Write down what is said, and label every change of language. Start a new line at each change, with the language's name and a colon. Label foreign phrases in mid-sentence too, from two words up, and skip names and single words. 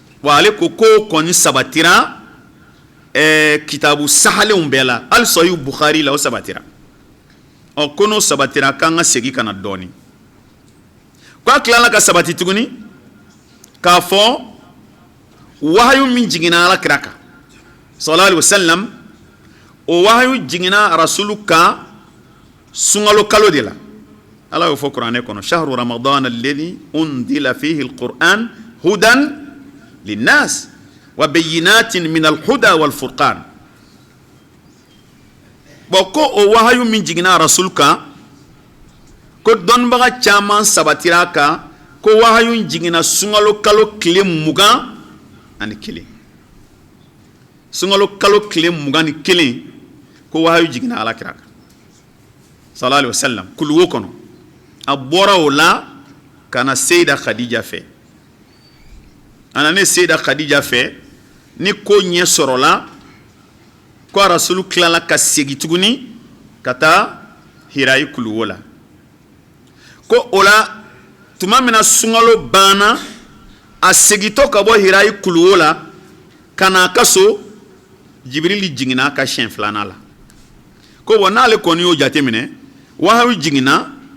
Bambara: wa ale ko kɔni sabatira kitabu sahalenw bɛɛ la hali sahih bukhari la o sabatira ko n'o sabatira k'an ka segin ka na dɔɔni ko a tilala ka sabati tuguni k'a fɔ wahayu min jiginna alakira kan
Arabic: صلى الله عليه وسلم
Bambara: o wahayu jiginna rasulu kan sunkalo kalo de la ala y'o fɔ kuranɛ kɔnɔ
Arabic: شهر رمضان الذي أنزل فيه القرآن هدى للناس وبينات من الهدى والفرقان
Bambara: ko o wahayu min jiginna rasul kan ko dɔnnibaga caman sabatira kan ko wahayu jiginna sunkalo kalo tile 21 sunkalo kalo tile 21 ko wahayu jiginna alakira kan
Arabic: صلى الله عليه وسلم
Bambara: kuluwo kɔnɔ a bɔra o la kana Seyida Khadija fɛ a nana Seyida Khadija fɛ ni ko ɲɛ sɔrɔla ko rasulu tilala ka segin tuguni ka taa Hirayi kuluwo la ko o la tuma min na sunkalo banna a segintɔ ka bɔ Hirayi kuluwo la ka na a ka so Jibrili jiginna a ka siɲɛ 2nan la ko bon n'ale kɔni y'o jateminɛ wahayu jiginna